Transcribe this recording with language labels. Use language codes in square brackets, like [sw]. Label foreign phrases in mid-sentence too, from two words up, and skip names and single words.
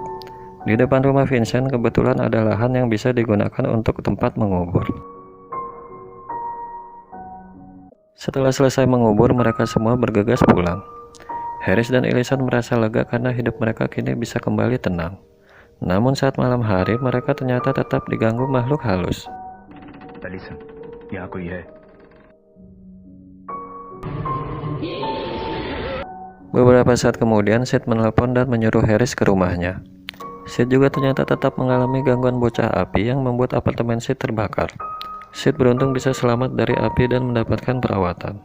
[id] Di depan rumah Vincent kebetulan ada lahan yang bisa digunakan untuk tempat mengubur. Setelah selesai mengubur, mereka semua bergegas pulang. Harris dan Ellison merasa lega karena hidup mereka kini bisa kembali tenang. Namun saat malam hari, mereka ternyata tetap diganggu makhluk halus. [hi] एलिसन, यहाँ कोई है? [id] Beberapa saat kemudian, Sid menelpon dan menyuruh Harris ke rumahnya. Sid juga ternyata tetap mengalami gangguan bocah api yang membuat apartemen Sid terbakar. Sid beruntung bisa selamat dari api dan mendapatkan perawatan.